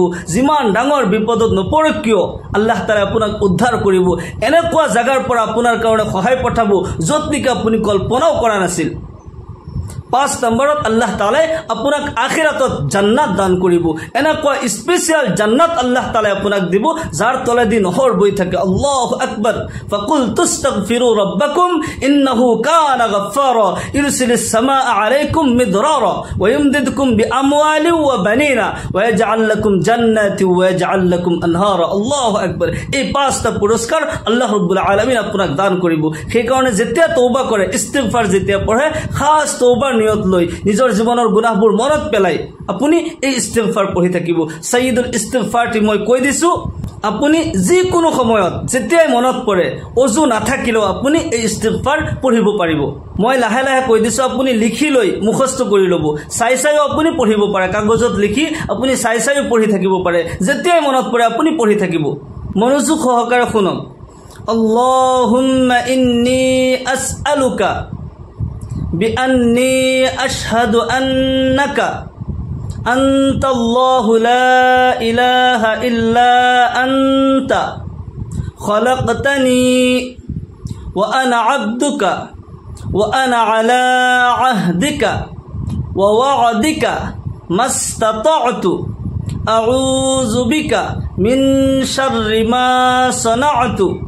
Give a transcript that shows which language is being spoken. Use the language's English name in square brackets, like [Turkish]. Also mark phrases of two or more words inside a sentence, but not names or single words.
[Assamese] যিমান ডাঙৰ বিপদত নপৰক কিয় আল্লাহ তাআলা আপোনাক উদ্ধাৰ কৰিব। এনেকুৱা জাগাৰ পৰা আপোনাৰ কাৰণে সহায় পঠাব য'ত নেকি আপুনি কল্পনাও কৰা নাছিল। 5 নম্বৰত আল্লাহ তাআলাই আপোনাক আখিৰাতত জান্নাত দান কৰিব। এনেকুৱা স্পেশাল জান্নাত আল্লাহ তাআলাই আপোনাক দিব যাৰ তলেদি নহৰ বৈ থাকে। [Arabic] الله أكبر. فقلت استغفروا ربكم إنه كان غفارا يرسل السماء عليكم مدرارا ويمددكم بأموال وبنين ويجعل لكم جنات ويجعل لكم أنهارا. الله أكبر. [Assamese] এই 5টা পুরস্কার আল্লাহ রাব্বুল আলামিন আপোনাক দান কৰিব। সেই কাৰণে যেতিয়া তওবা কৰে, ইস্তিগফাৰ যেতিয়া পঢ়ে, খাস তওবার নিয়ত লৈ নিজৰ জীৱনৰ গুনাহবোৰ মনত পেলাই আপুনি এই ইস্তিগফাৰ পঢ়ি থাকিব সাইয়্যিদুল ইস্তিগফাৰটি মই কৈ দিছো আপুনি যিকোনো সময়ত যেতিয়াই মনত পৰে ওযু নাথাকিলেও আপুনি এই ইস্তিগফাৰ পঢ়িব পাৰিব মই লাহে লাহে কৈ দিছো আপুনি লিখি লৈ মুখস্থ কৰি ল'ব চাই চাইও আপুনি পঢ়িব পাৰে কাগজত লিখি আপুনি চাই চাইও পঢ়ি থাকিব পাৰে যেতিয়াই মনত পৰে আপুনি পঢ়ি থাকিব মনোযোগ সহকাৰে শুনক [Arabic] اللهم إني أسألك بأني أشهد أنك أنت الله لا إله إلا أنت خلقتني وأنا عبدك وأنا على عهدك ووعدك ما استطعت أعوذ بك من شر ما صنعت